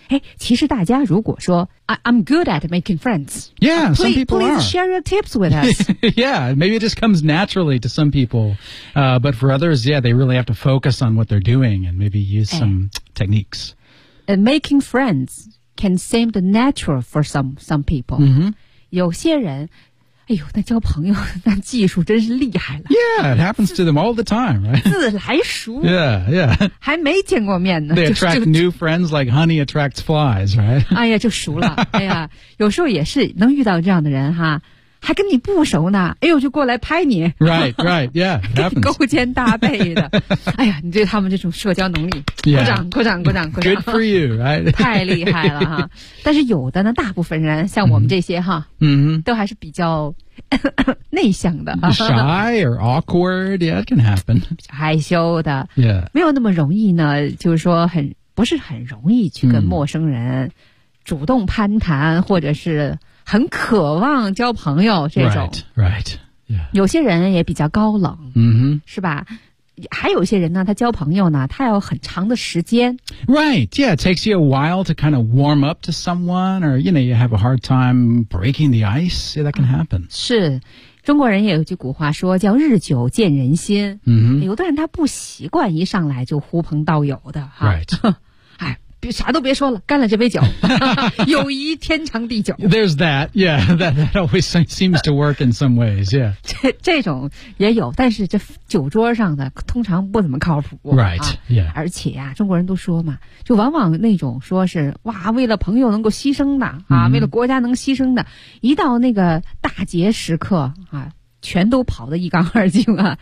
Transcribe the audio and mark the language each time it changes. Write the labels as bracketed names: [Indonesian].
[Chinese] 哎，其实大家如果说 [English] I'm good at making friends. Yeah, some people are. Please share your tips with us. Yeah, maybe it just comes naturally to some people. But for others, yeah, they really have to focus on what they're doing and maybe use some techniques. And making friends. Can seem the natural for some people. Mm-hmm. [Chinese] 有些人，哎呦，那交朋友那技术真是厉害了。 [English] Yeah, it happens to them all the time, right? [Chinese] 自来熟。 [English] Yeah, yeah. [Chinese] 还没见过面呢。 [English] They attract new friends like honey attracts flies, right? [Chinese] 哎呀，就熟了。哎呀，有时候也是能遇到这样的人哈。还跟你不熟呢，哎呦，就过来拍你。 [English] Right, right, yeah, it happens. [Chinese] 勾肩搭背的。哎呀，你对他们这种社交能力，鼓掌，鼓掌，鼓掌，鼓掌。 [English] Good for you, right? [Chinese] 太厉害了哈。但是有的呢，大部分人像我们这些哈，嗯、mm-hmm. ，都还是比较内向的。 [English] Shy or awkward, yeah, it can happen. [Chinese] 害羞的。 [English] Yeah. [Chinese] 没有那么容易呢，就是说很，不是很容易去跟陌生人主动攀谈、mm. 或者是很渴望交朋友这种 [English] right, right,、yeah. [Chinese] 有些人也比较高冷、 mm-hmm. 是吧，还有些人呢他交朋友呢他要很长的时间 [English] right, yeah, it takes you a while to kind of warm up to someone or you know, you have a hard time breaking the ice, yeah, that can happen、 [Chinese] 嗯、是中国人也有句古话说叫日久见人心、 mm-hmm. 有的人他不习惯一上来就呼朋道友的 [English] right [Chinese] 别啥都别说了，干了这杯酒，友谊天长地久。 [English] There's that, yeah, that always seems to work in some ways, yeah. [Chinese] 这种也有，但是这酒桌上的通常不怎么靠谱。 [English] Right,、啊、 yeah. [Chinese] 而且呀、啊，中国人都说嘛，就往往那种说是哇，为了朋友能够牺牲的啊、 mm-hmm. 为了国家能牺牲的，一到那个大节时刻啊，全都跑得一干二净啊，